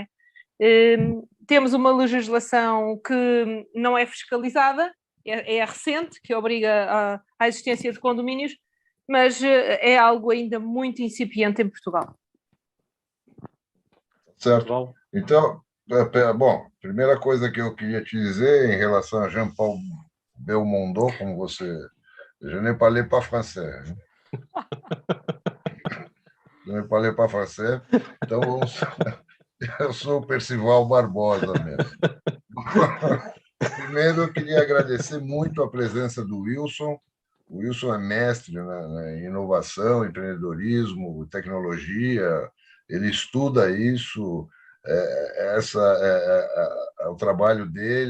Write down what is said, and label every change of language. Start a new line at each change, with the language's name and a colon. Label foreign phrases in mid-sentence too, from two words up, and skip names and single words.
Portuguese: Temos uma legislação que não é fiscalizada, é recente, que obriga à existência de condomínios, mas é algo ainda muito incipiente em Portugal. Certo. Então, bom, primeira coisa que eu queria te dizer em relação a Jean-Paul Belmondo, como você...
French: Je ne parle pas français. Je ne parle pas français.
Portuguese: Então, eu sou o Percival Barbosa mesmo. Primeiro, eu queria agradecer muito a presença do Wilson. O Wilson é mestre em inovação, empreendedorismo, tecnologia. Ele estuda isso. É o trabalho dele.